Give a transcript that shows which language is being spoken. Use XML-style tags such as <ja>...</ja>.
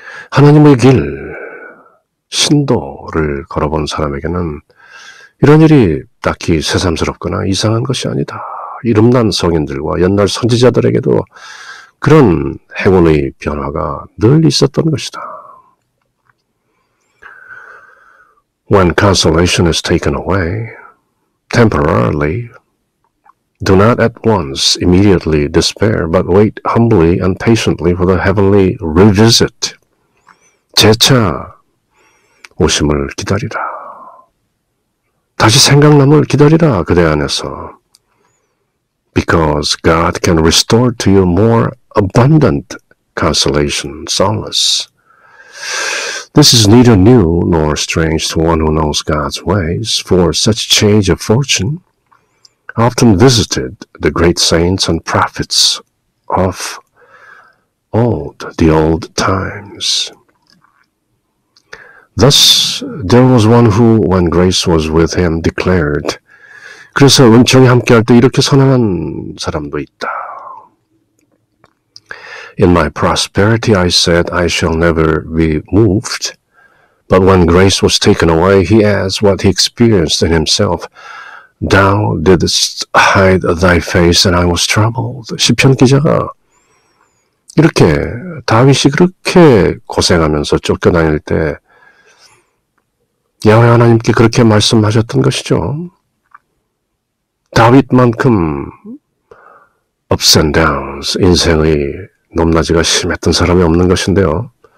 <ko>하나님의 길, 신도를 걸어본 사람에게는 이런 일이 딱히 새삼스럽거나 이상한 것이 아니다. 이름난 성인들과 옛날 선지자들에게도 그런 행운의 변화가 늘 있었던 것이다.</ko> <en>When consolation is taken away, temporarily, do not at once immediately despair, but wait humbly and patiently for the heavenly revisit.</en> <ko>재차 오심을 기다리라. 다시 생각남을 기다리라, 그대 안에서.</ko> <en>Because God can restore to you more abundant consolation, solace. This is neither new nor strange to one who knows God's ways, for such change of fortune often visited the great saints and prophets of old, the old times. Thus there was one who, when grace was with him, declared.</en> <ko>그래서 은총이 함께할 때 이렇게 선언한 사람도 있다.</ko> <en>In my prosperity I said I shall never be moved. But when grace was taken away, he adds what he experienced in himself. Thou didst hide thy face and I was troubled.</en> <ko>시편 기자가 이렇게 다윗이 그렇게 고생하면서 쫓겨다닐 때 야훼 하나님께 그렇게 말씀하셨던 것이죠. 다윗만큼</ko> <en>ups and downs,</en> <ko>인생의 높낮이가 심했던 사람이 없는 것인데요.</ko>